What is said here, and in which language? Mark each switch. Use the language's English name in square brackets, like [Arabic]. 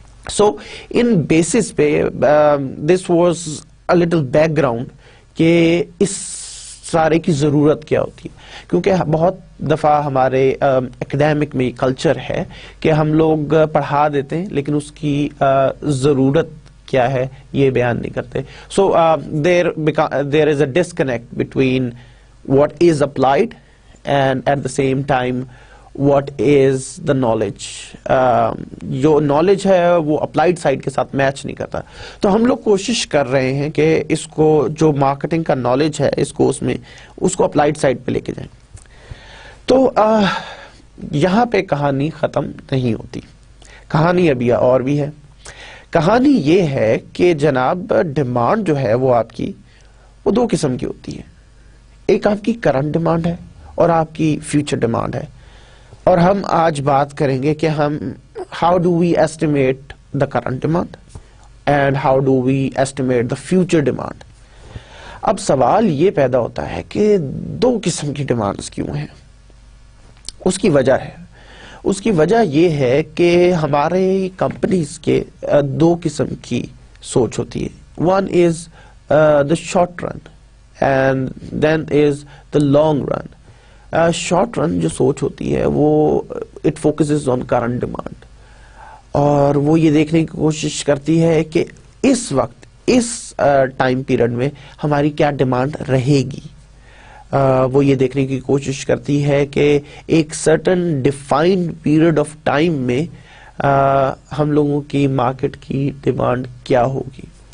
[Urdu] سو ان basis پہ [English] this was a little background [Urdu] کہ اس سارے کی ضرورت کیا ہوتی ہے, کیونکہ بہت دفعہ ہمارے اکیڈیمک میں کلچر ہے کہ ہم لوگ پڑھا دیتے ہیں لیکن اس کی ضرورت کیا ہے یہ بیان نہیں کرتے. [English] So there is a disconnect between what is applied and at the same time what is the knowledge. [Urdu] جو نالج ہے وہ اپلائیڈ سائڈ کے ساتھ میچ نہیں کرتا. تو ہم لوگ کوشش کر رہے ہیں کہ اس کو جو مارکیٹنگ کا نالج ہے اس کو اپلائیڈ سائڈ پہ لے کے جائیں. تو یہاں پہ کہانی ختم نہیں ہوتی, کہانی ابھی اور بھی ہے. کہانی یہ ہے کہ جناب ڈیمانڈ جو ہے وہ آپ کی وہ دو قسم کی ہوتی ہے. ایک آپ کی کرنٹ ڈیمانڈ ہے اور آپ کی فیوچر ڈیمانڈ ہے. اور ہم آج بات کریں گے کہ ہم [English] How do we estimate the current demand and how do we estimate the future demand. [Urdu] اب سوال یہ پیدا ہوتا ہے کہ دو قسم کی ڈیمانڈز کیوں ہیں. اس کی وجہ ہے, اس کی وجہ یہ ہے کہ ہمارے کمپنیز کے دو قسم کی سوچ ہوتی ہے. [English] One is the short run and then is the long run. [Urdu] Short run جو سوچ ہوتی ہے وہ [English] it focuses on current demand, [Urdu] اور وہ یہ دیکھنے کی کوشش کرتی ہے کہ اس وقت اس ٹائم پیریڈ میں ہماری کیا ڈیمانڈ رہے گی. وہ یہ دیکھنے کی کوشش کرتی ہے کہ ایک certain defined period of time میں ہم لوگوں کی مارکیٹ کی ڈیمانڈ کیا ہوگی.